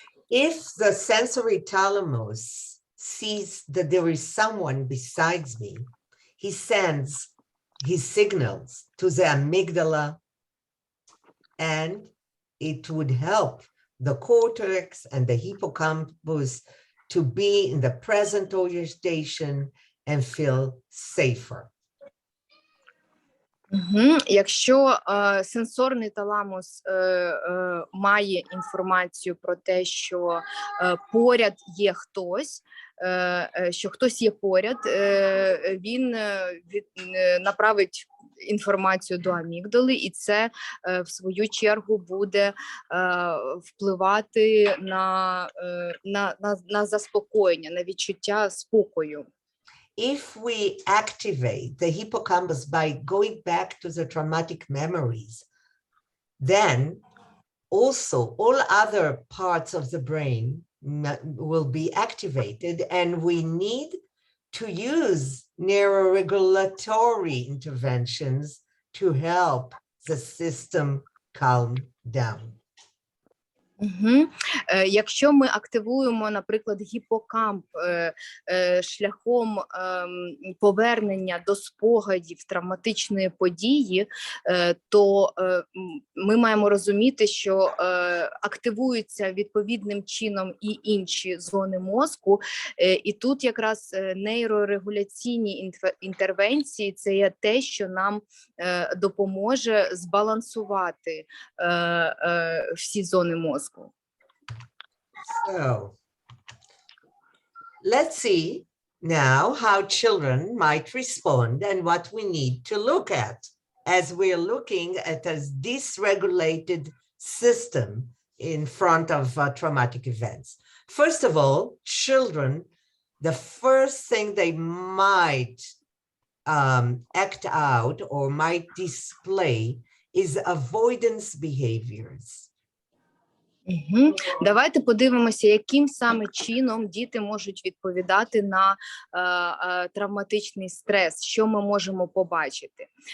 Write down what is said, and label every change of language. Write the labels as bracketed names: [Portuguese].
[English] If the sensory thalamus sees that there is someone besides me, he sends his signals to the amygdala, and it would help the cortex and the hippocampus to be in the present orientation and feel safer. [Ukrainian] Якщо сенсорний таламус має інформацію про те, що поряд є хтось, що хтось є поряд, він направить інформацію до амігдали, і це в свою чергу буде впливати на заспокоєння, на відчуття спокою. [English] If we activate the hippocampus by going back to the traumatic memories, then also all other parts of the brain will be activated, and we need to use neuroregulatory interventions to help the system calm down. [Ukrainian] Якщо ми активуємо, наприклад, гіпокамп шляхом повернення до спогадів травматичної події, то ми маємо розуміти, що активуються відповідним чином і інші зони мозку, і тут якраз нейрорегуляційні інтервенції – це є те, що нам допоможе збалансувати всі зони мозку. [English] So, let's see now how children might respond and what we need to look at as we're looking at a dysregulated system in front of traumatic events. First of all, children, the first thing they might act out or might display is avoidance behaviors. [Ukrainian] Давайте подивимося, яким саме чином діти можуть відповідати на травматичний стрес, що ми можемо побачити.